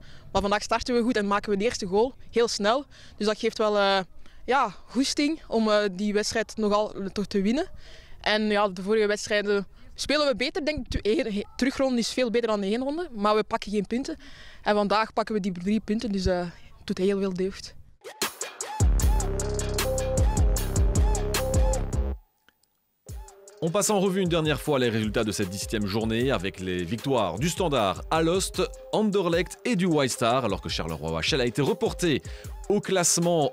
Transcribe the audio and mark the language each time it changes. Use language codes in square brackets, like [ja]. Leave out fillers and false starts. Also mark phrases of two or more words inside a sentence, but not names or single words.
[nl] Maar vandaag starten we goed en maken we de eerste goal heel snel. Dus dat geeft wel goesting om die wedstrijd nogal toch te winnen. En ja, de vorige wedstrijden spelen we beter. Ik denk de terugronde is veel beter dan de heenronde. Maar we pakken geen punten. En vandaag pakken we die 3 punten. Dus het doet heel veel deugd. [fr] On passe en revue une dernière fois les résultats de cette 17e journée avec les victoires du Standard, Alost, Anderlecht et du White Star, alors que Charleroi OHL a été reporté au classement.